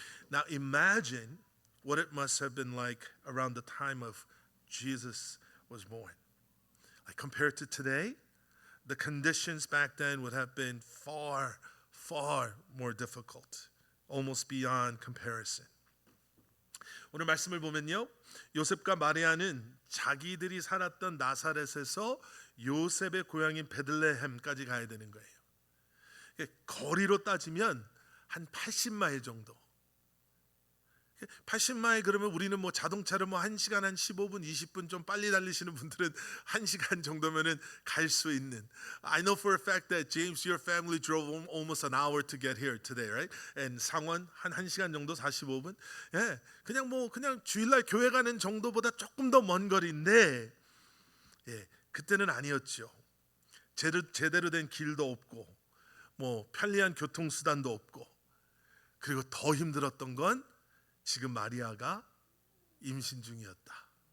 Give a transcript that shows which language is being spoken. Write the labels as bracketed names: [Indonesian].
[English] Now imagine what it must have been like around the time of Jesus was born. Like compared to today, the conditions back then would have been far, far more difficult, almost beyond comparison. [Korean] 오늘 말씀을 보면요, 요셉과 마리아는 자기들이 살았던 나사렛에서 요셉의 고향인 베들레헴까지 가야 되는 거예요. 거리로 따지면 한 80마일 정도. 80마일 그러면 우리는 뭐 자동차로 뭐 1시간 한 15분, 20분 좀 빨리 달리시는 분들은 1시간 정도면은 갈 수 있는. [English] I know for a fact that James, your family drove almost an hour to get here today, right? [Korean] And 상원 한 1시간 정도 45분. 예, 그냥 주일날 교회 가는 정도보다 조금 더 먼 거리인데, 예, 그때는 아니었죠. 제대로 된 길도 없고, 뭐 편리한 교통수단도 없고, 그리고 더 힘들었던 건 지금 마리아가 임신 중이었다.